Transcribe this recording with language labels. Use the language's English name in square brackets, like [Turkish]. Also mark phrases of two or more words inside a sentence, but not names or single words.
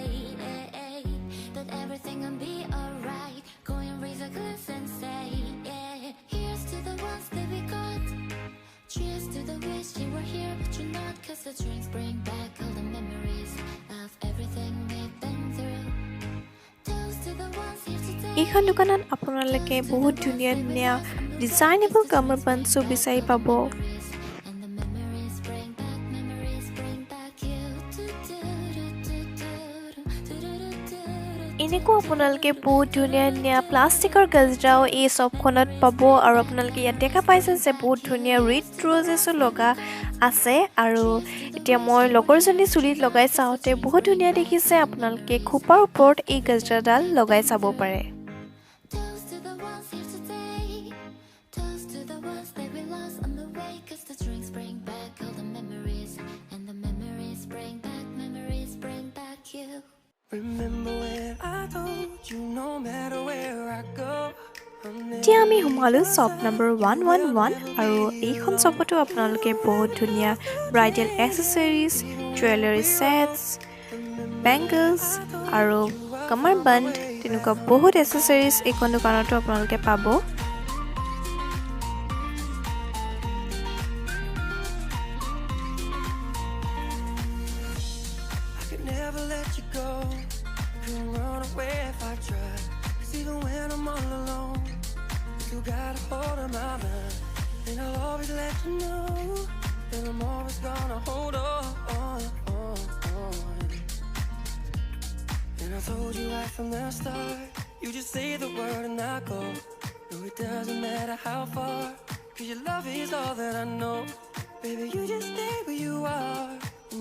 [English] But everything will be alright. Go and raise a glass and say, yeah. Here's to the ones that we got. Cheers to the wish you were here but you're not. Cause the drinks bring back all the memories of everything we've been through. Toast to the ones here today. [Assamese] এইখন দোকানত আপোনালোকে বহুত ধুনীয়া ডিজাইনেবল কামৰবাণ্ডছো বিচাৰি পাব। [English] And the memories bring back you. [Assamese] এনেকুৱা আপোনালোকে বহুত ধুনীয়া প্লাষ্টিকৰ গজৰাও এই শ্বপখনত পাব আৰু আপোনালোকে ইয়াত দেখা পাইছে যে বহুত ধুনীয়া [English] red roses [Assamese] লগা আছে আৰু এতিয়া মই লগৰজনী চুলিত লগাই চাওঁতে বহুত ধুনীয়া দেখিছে আপোনালোকে খোপাৰ ওপৰত এই গজৰাডাল লগাই চাব পাৰে। [English] Toast to the ones here today. Toast to the ones that we lost on the way. Cause the drinks bring back all the memories. And the memories bring back you. Remember when I told you no matter where I go, [Assamese] এতিয়া আমি সোমালোঁ [English] shop number [Assamese] 111 আৰু এইখন শ্বপতো আপোনালোকে বহুত ধুনীয়া [English] bridal accessories, jewellery sets, bangles [Assamese] আৰু কামাৰবাণ্ড তেনেকুৱা বহুত এক্সেছৰিজ এইখন দোকানতো আপোনালোকে পাব। [English] I could never let you go. Couldn't run away if I tried. Cause even when I'm all alone, you got a hold of my mind. And I'll always let you know that I'm always gonna hold on. And I told you right from the start, you just say the word and I go. No, it doesn't matter how far, cause your love is all that I know. Baby, you just stay where you are. And